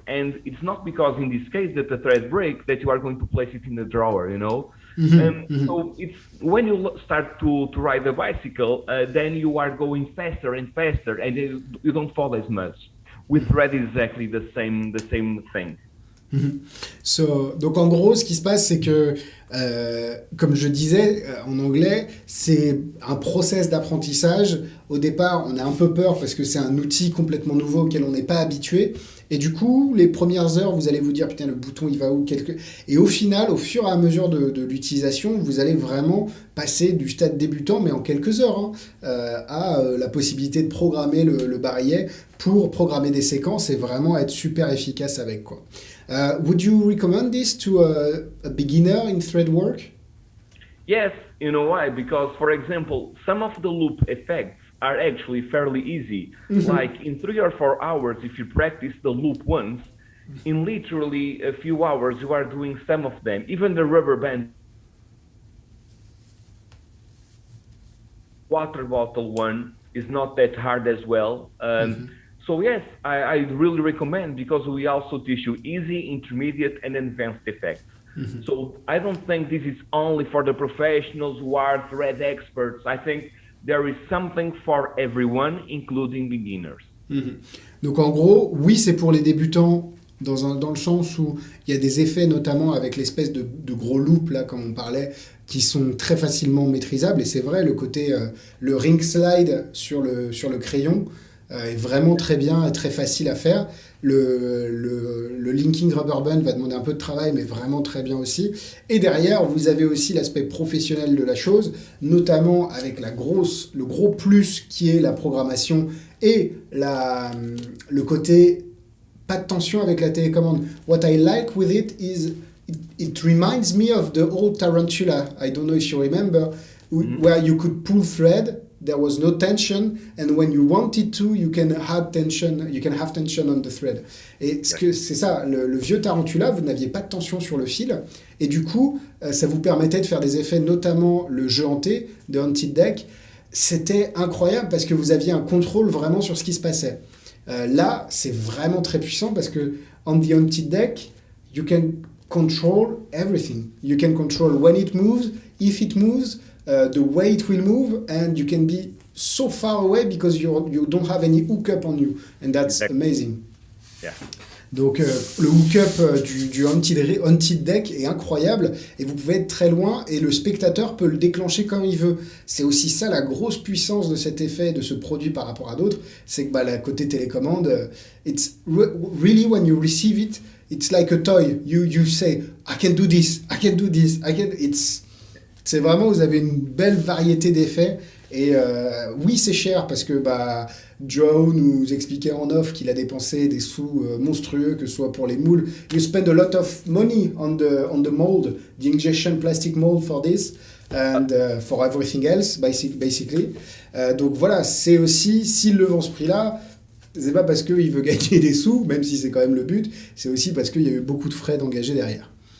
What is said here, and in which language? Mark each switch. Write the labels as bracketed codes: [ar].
[en] And it's not because in this case that the thread breaks that you are going to place it in the drawer, So it's when you start to ride a bicycle, then you are going faster and faster, and you don't fall as much. With thread, it's exactly the same thing. [fr] Donc en gros, ce qui se passe, c'est que, comme je disais en anglais, c'est un process d'apprentissage. Au départ, on a un peu peur parce que c'est un outil complètement nouveau auquel on n'est pas habitué. Et du coup, les premières heures, vous allez vous dire, putain, le bouton, il va où? Et au final, au fur et à mesure de l'utilisation, vous allez vraiment passer du stade débutant, mais en quelques heures, à la possibilité de programmer le barillet pour programmer des séquences et vraiment être super efficace avec, quoi. [en] Would you recommend this to a beginner in thread work? Yes, you know why? Because, for example, some of the loop effects are actually fairly easy. Like in 3 or 4 hours, if you practice the loop once, in literally a few hours you are doing some of them. Even the rubber band water bottle one is not that hard as well. So yes, I really recommend, because we also teach you easy, intermediate, and advanced effects. So I don't think this is only for the professionals who are thread experts. I think there is something for everyone, including beginners. [fr] Donc en gros, oui, c'est pour les débutants dans le sens où il y a des effets, notamment avec l'espèce de gros loop, là, comme on parlait, qui sont très facilement maîtrisables. Et c'est vrai, le côté, le ring slide sur le crayon est vraiment très bien et très facile à faire. Le linking rubber band va demander un peu de travail, mais vraiment très bien aussi. Et derrière, vous avez aussi l'aspect professionnel de la chose, notamment avec le gros plus qui est la programmation et le côté pas de tension avec la télécommande. [en] What I like with it is it reminds me of the old Tarantula. I don't know if you remember, where you could pull thread. There was no tension, and when you wanted to, you can have tension. You can have tension on the thread. [fr] Et c'est ça, le vieux Tarantula, vous n'aviez pas de tension sur le fil, et du coup, ça vous permettait de faire des effets, notamment le jeu hanté de Haunted Deck. C'était incroyable parce que vous aviez un contrôle vraiment sur ce qui se passait. Là, c'est vraiment très puissant parce que [en] on the Haunted Deck, you can control everything. You can control when it moves, if it moves. The way it will move, and you can be so far away because you don't have any hookup on you, and that's amazing. Yeah. [fr] Donc le hookup du Haunted Deck est incroyable, et vous pouvez être très loin et le spectateur peut le déclencher comme il veut. C'est aussi ça la grosse puissance de cet effet, de ce produit par rapport à d'autres, c'est que la côté télécommande, [en] it's really when you receive it, it's like a toy. You say I can do this, I can do this, [fr] c'est vraiment, vous avez une belle variété d'effets. Et oui, c'est cher parce que Joe nous expliquait en off qu'il a dépensé des sous monstrueux, que ce soit pour les moules. [en] You spend a lot of money on the mold, the injection plastic mold for this, and for everything else, basically. [fr] Donc voilà, c'est aussi, s'il le vend ce prix-là, c'est pas parce qu'il veut gagner des sous, même si c'est quand même le but, c'est aussi parce qu'il y a eu beaucoup de frais d'engager derrière.